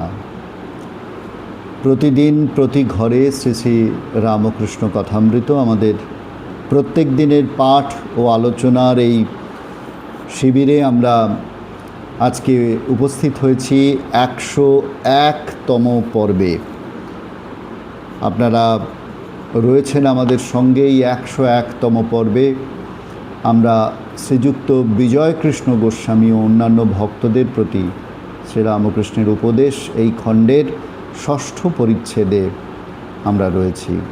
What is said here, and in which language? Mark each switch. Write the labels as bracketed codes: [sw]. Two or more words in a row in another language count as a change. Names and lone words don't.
[bn] প্রতিদিন প্রতি ঘরে শ্রী শ্রী রামকৃষ্ণ কথামৃত আমাদের প্রত্যেক দিনের পাঠ ও আলোচনার এই শিবিরে আমরা আজকে উপস্থিত হয়েছি 101তম পর্বে। আপনারা রয়েছেন আমাদের সঙ্গে এই 101তম পর্বে। আমরা শ্রীযুক্ত বিজয়কৃষ্ণ গোস্বামী ও অন্যান্য ভক্তদের প্রতি শ্রীরামকৃষ্ণের উপদেশ এই খণ্ডের ষষ্ঠ পরিচ্ছেদে আমরা রয়েছি।